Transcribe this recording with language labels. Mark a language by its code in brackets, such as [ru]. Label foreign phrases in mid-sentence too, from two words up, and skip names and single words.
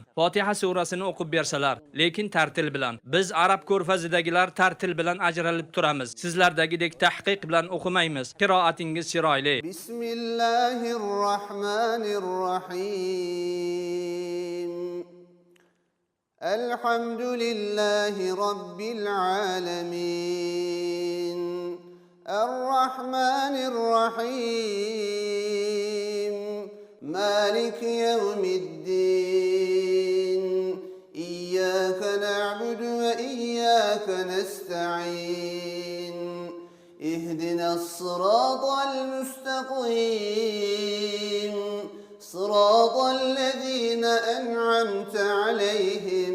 [uz] Fotiha surasini o'qib bersalar, lekin tartil bilan. Biz arab ko'rfazidagilar tartil bilan ajralib turamiz. Sizlardagidek tahqiq bilan o'qimaymiz. Qiroatingiz chiroyli. [ar] Bismillahirrohmanirrohim. الحمد لله رب العالمين. Errahmanirrahim. مالك يوم الدين. إياك نعبد وإياك نستعين. اهدنا الصراط المستقيم. صراط الذين أنعمت عليهم.